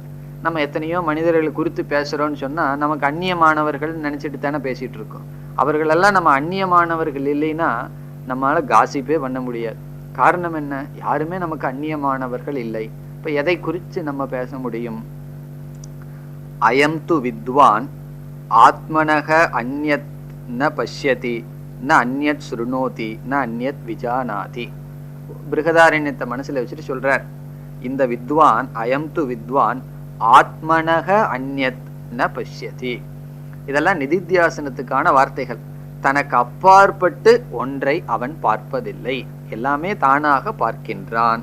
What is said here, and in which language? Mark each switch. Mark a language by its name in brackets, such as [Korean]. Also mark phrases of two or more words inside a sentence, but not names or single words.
[Tamil] நம்ம எத்தனையோ மனிதர்களை குறித்து பேசுறோம்னு சொன்னா நமக்கு அந்நியமானவர்கள் நினைச்சிட்டு தானே பேசிட்டு இருக்கோம். அவர்களெல்லாம் நம்ம அந்நியமானவர்கள் இல்லைன்னா நம்மளால காசிப்பே பண்ண முடியாது. காரணம் என்ன? யாருமே நமக்கு அந்நியமானவர்கள் இல்லை. இப்ப எதை குறித்து நம்ம பேச முடியும்? [Sanskrit] अयं तु विद्वान् आत्मनः अन्यत् न पश्यति न अन्यत् शृणोति न अन्यत् विजानाति. [Tamil] பிருகதாரண்யத்தை மனசுல வச்சுட்டு சொல்றார், இந்த வித்வான், [Sanskrit] अयं तु विद्वान् आत्मनः अन्यत् न पश्यति. [Tamil] இதெல்லாம் நிதித்தியாசனத்துக்கான வார்த்தைகள். தனக்கு அப்பாற்பட்டு ஒன்றை அவன் பார்ப்பதில்லை, எல்லாமே தானாக பார்க்கின்றான்.